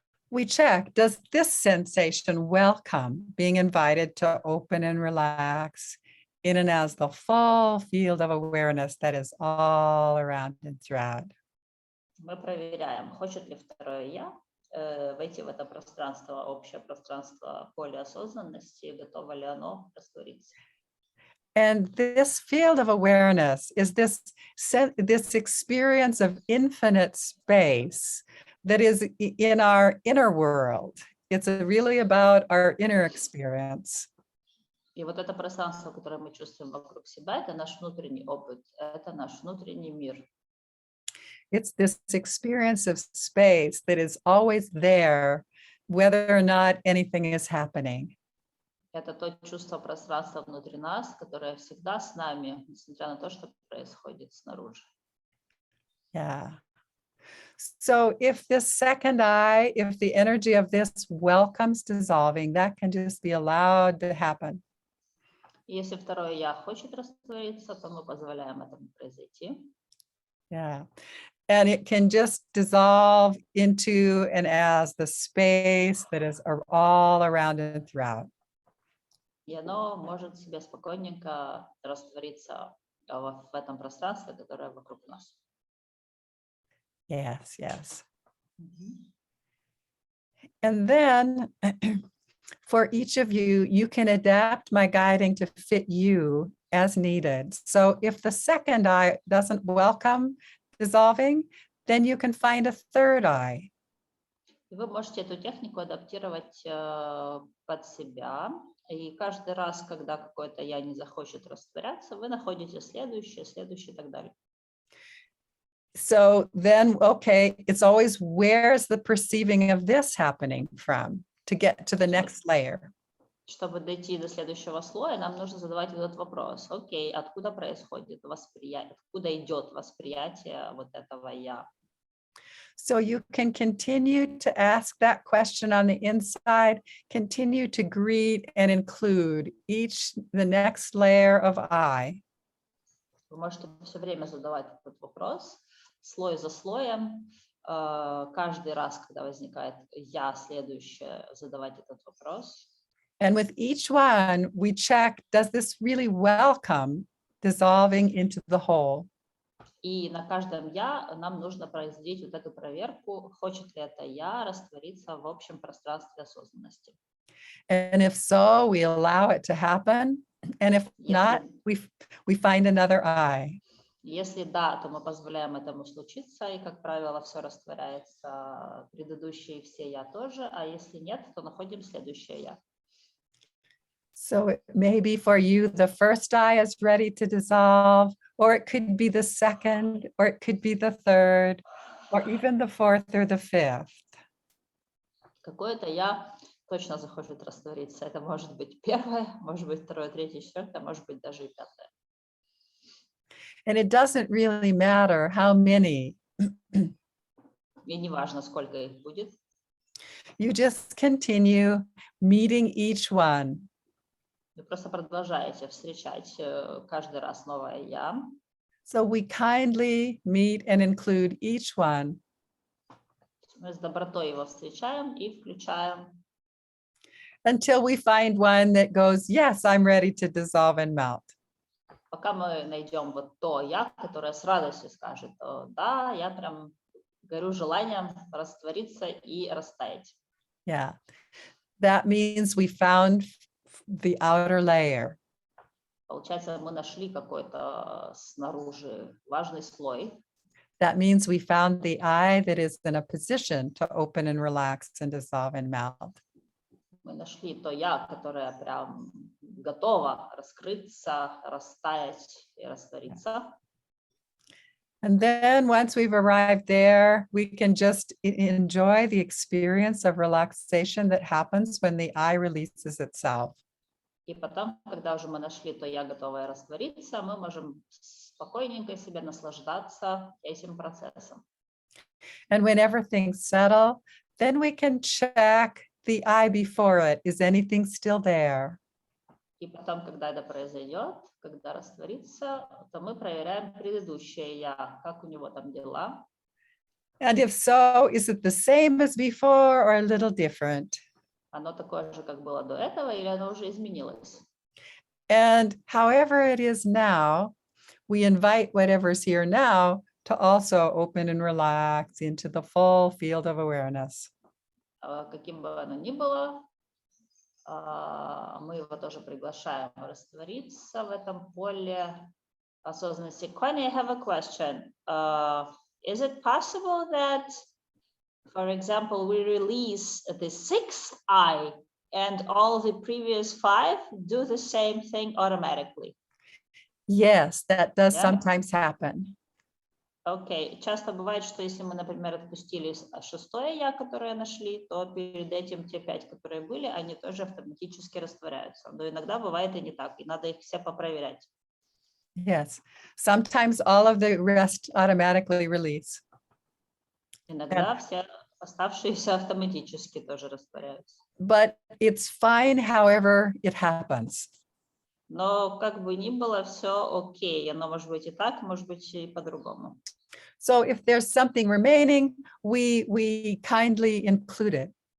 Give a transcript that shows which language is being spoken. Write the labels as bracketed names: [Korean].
[English] we check, does this sensation welcome being invited to open and relax in and as the full field of awareness that is all around and throughout? [Russian] мы проверяем, хочет ли второе я войти в это пространство, общее пространство поля осознанности, готово ли оно раствориться. [English] And this field of awareness is this experience of infinite space that is in our inner world. It's really about our inner experience. [Russian] И вот это пространство, которое мы чувствуем вокруг себя, это наш внутренний опыт, это наш внутренний мир. [English] It's this experience of space that is always there, whether or not anything is happening. [Russian] Это то чувство пространства внутри нас, которое всегда с нами, несмотря на то, что происходит снаружи. Yeah. [English] So if this second eye, if the energy of this welcomes dissolving, that can just be allowed to happen. [Russian] Если второе я хочет раствориться, то мы позволяем этому произойти. Yeah. [English] And it can just dissolve into and as the space that is all around and throughout. [Russian] И оно может себе спокойненько раствориться в этом пространстве, которое вокруг нас. [English] Yes, yes. And then for each of you, you can adapt my guiding to fit you as needed. So if the second eye doesn't welcome dissolving, then you can find a third eye. [Russian] И вы можете эту технику адаптировать под себя. И каждый раз, когда какое-то я не захочет растворяться, вы находите следующее и так далее. [English] So then, okay, it's always where's the perceiving of this happening from to get to the next layer. [Russian] Чтобы дойти до следующего слоя, нам нужно задавать этот вопрос. Окей, откуда происходит восприятие, откуда идет восприятие вот этого я? [English] So you can continue to ask that question on the inside, continue to greet and include the next layer of I. [Russian] Вы можете все время задавать этот вопрос, слой за слоем, каждый раз, когда возникает я, следующее, задавать этот вопрос. [English] And with each one, we check, does this really welcome dissolving into the whole? [Russian] И на каждом я нам нужно произвести вот эту проверку, хочет ли это я раствориться в общем пространстве осознанности. [English] And if so, we allow it to happen. And if not, we find another I. [Russian] Если да, то мы позволяем этому случиться, и, как правило, все растворяется, предыдущие все я тоже, а если нет, то находим следующее я. [English] So maybe for you, the first I is ready to dissolve, or it could be the second, or it could be the third, or even the fourth or the fifth. [Russian] Какое-то я точно захочет раствориться. Это может быть первое, может быть второе, третье, четвертое, может быть даже и пятое. [English] And it doesn't really matter how many. [Russian] И не важно, сколько их будет. [English] You just continue meeting each one. [Russian] Вы просто продолжаете встречать каждый раз новое я. [English] So we kindly meet and include each one. [Russian] Мы с добротой его встречаем и включаем. [English] Until we find one that goes, yes, I'm ready to dissolve and melt. [Russian] Пока мы найдем вот то я, которое с радостью скажет, да, я прям горю желанием раствориться и растаять. [English] Yeah, that means we found the outer layer. [Russian] Получается, мы нашли какой-то снаружи важный слой. [English] That means we found the I that is in a position to open and relax and dissolve and melt. [Russian] Мы нашли то я, которое прям готово раскрыться, растаять и раствориться. [English] And then once we've arrived there, we can just enjoy the experience of relaxation that happens when the I releases itself. [Russian] И потом, когда уже мы нашли то я, готовое раствориться, мы можем спокойненько себе наслаждаться этим процессом. [English] And when everything's settled, then we can check the I before it. Is anything still there? [Russian] И потом, когда это произойдет, когда растворится, то мы проверяем предыдущее я, как у него там дела. [English] And if so, is it the same as before or a little different? [Russian] Оно такое же, как было до этого, или оно уже изменилось? [English] And however it is now, we invite whatever's here now to also open and relax into the full field of awareness. [Russian] Каким бы оно ни было, мы его тоже приглашаем раствориться в этом поле осознанности. [English] Connie, I have a question. Is it possible that, for example, we release the sixth I and all the previous five do the same thing automatically? Yes, that does Yeah. sometimes happen. Окей. [Russian] Часто бывает, что если мы, например, отпустили шестое я, которое нашли, то перед этим те 5, которые были, они тоже автоматически растворяются. Но иногда бывает и не так, и надо их все попроверять. [English] Yes, sometimes all of the rest automatically release. [Russian] Иногда все оставшиеся автоматически тоже растворяются. [English] But it's fine however it happens. [Russian] Но как бы ни было, все окей. Оно может быть и так, может быть и по-другому. [English] So if there's something remaining, we kindly include it.